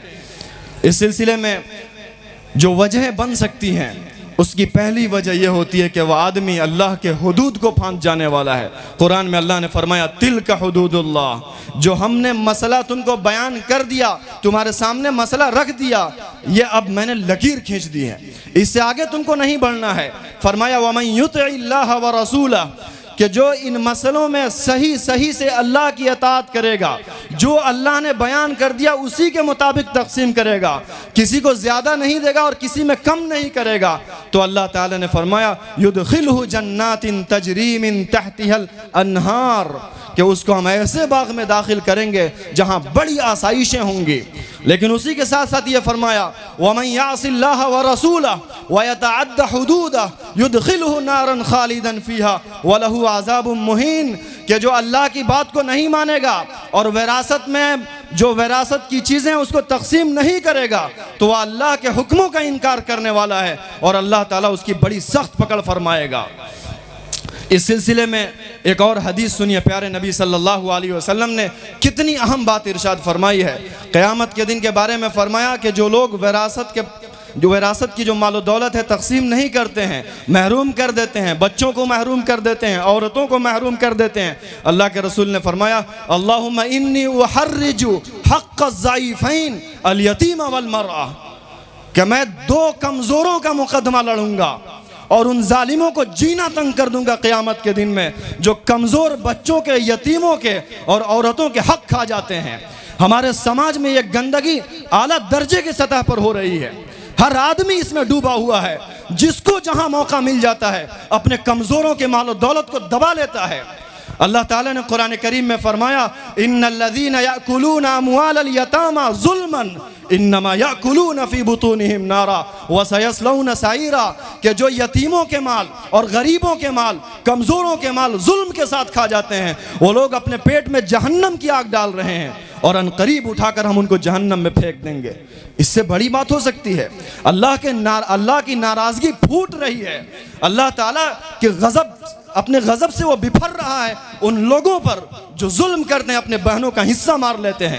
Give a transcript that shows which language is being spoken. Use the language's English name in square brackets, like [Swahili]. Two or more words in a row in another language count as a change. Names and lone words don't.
[Hindi] इस सिलसिले में जो वजह बन सकती हैं, उसकी पहली वजह यह होती है कि वह आदमी अल्लाह के हुदूद को फांद जाने वाला है। कुरान में अल्लाह ने फरमाया, [Arabic] تلك حدود الله, [Hindi] जो हमने मसला तुमको बयान कर दिया, तुम्हारे सामने मसला रख दिया, ये अब मैंने लकीर खींच दी है, इससे आगे तुमको नहीं बढ़ना है। फरमाया [Arabic] ومن يطع الله ورسوله, [Hindi] कि जो इन मसलों में सही से अल्लाह की अताअत करेगा, जो अल्लाह ने बयान कर दिया उसी के मुताबिक तकसीम करेगा, किसी को ज़्यादा नहीं देगा और किसी में कम नहीं करेगा, तो अल्लाह ताला ने फरमाया [Arabic] يدخله جنات تجري من تحتها الأنهار, [Hindi] कि उसको हम ऐसे बाग में दाखिल करेंगे जहाँ बड़ी आसाइशें होंगी। लेकिन उसी के साथ साथ ये फरमाया [Arabic] ومن يعص الله ورسوله ويتعدّ حدوده يدخله نارا خالدا فيها وله عذاب مهين, [Hindi] कि जो अल्लाह की बात को नहीं मानेगा और विरासत में जो विरासत की चीज़ें उसको तकसीम नहीं करेगा तो वह अल्लाह के हुक्मों का इनकार करने वाला है और अल्लाह ताला उसकी बड़ी सख्त पकड़ फरमाएगा। इस सिलसिले में एक और हदीस सुनिए, प्यारे नबी [Arabic] صلى الله عليه وسلم [Hindi] ने कितनी अहम बात इरशाद फरमाई है। क़यामत के दिन के बारे में फरमाया कि जो लोग विरासत की जो मालो दौलत है तकसीम नहीं करते हैं, महरूम कर देते हैं, बच्चों को महरूम कर देते हैं, औरतों को महरूम कर देते हैं, अल्लाह के रसूल ने फरमाया [Arabic] اللهم إني أحرّج حق الضعيفين اليتيم والمرأة, [Hindi] कि मैं 2 कमज़ोरों का मुकदमा लड़ूंगा और उन जालिमों को जीना तंग कर दूंगा क़यामत के दिन में, जो कमज़ोर बच्चों के, यतीमों के और औरतों के हक खा जाते हैं। हमारे समाज में ये गंदगी आला दर्जे की सतह पर हो रही है, हर आदमी इसमें डूबा हुआ है, जिसको जहां मौका मिल जाता है अपने कमज़ोरों के मालो दौलत को दबा लेता है। अल्लाह ताला ने कुरान करीम में फरमाया [Arabic] إن الذين يأكلون أموال اليتامى ظلما إنما يأكلون في بطونهم نارا وسيصلون سعيرا, [Hindi] कि जो यतीमों के माल और गरीबों के माल, कमज़ोरों के माल जुल्म के साथ खा जाते हैं, वो लोग अपने पेट में जहन्नम की आग डाल रहे हैं और अनकरीब उठाकर हम उनको जहन्नम में फेंक देंगे। इससे बड़ी बात हो सकती है? अल्लाह की नाराज़गी फूट रही है, अल्लाह ताला के गज़ब, अपने गज़ब से वो बिफर रहा है उन लोगों पर जो जुल्म करते हैं, अपने बहनों का हिस्सा मार लेते हैं।